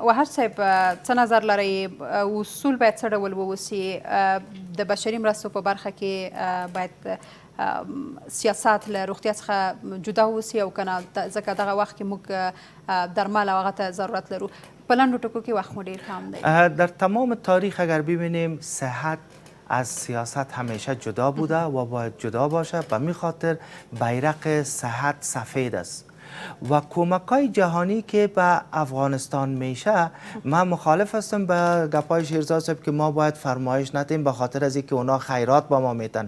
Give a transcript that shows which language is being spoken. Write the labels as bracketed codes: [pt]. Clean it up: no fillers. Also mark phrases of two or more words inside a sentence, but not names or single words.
[ps] وهاج صاحب څه نظر لرئ اصول باید څه ډول ووسي د بشري مرستو په برخه کې باید سیاست له روغتیا څخه جدا ووسي او کنه ځکه دغه وخت کې موږ درمل او هغه ته ضرورت لرو؟ په لنډو ټکو کې وخت مو ډیر کم دی. [fa] در تمام تاریخ اگر ببینیم صحت از سیاست همیشه جدا بوده و باید جدا باشه. به می خاطر بیرق صحت سفید است و کمک‌های جهانی که به افغانستان میشه من مخالف هستم به گپای شیرزاد صاحب که ما باید فرمایش ندیم به خاطر از اینکه اونا خیرات با ما میتن.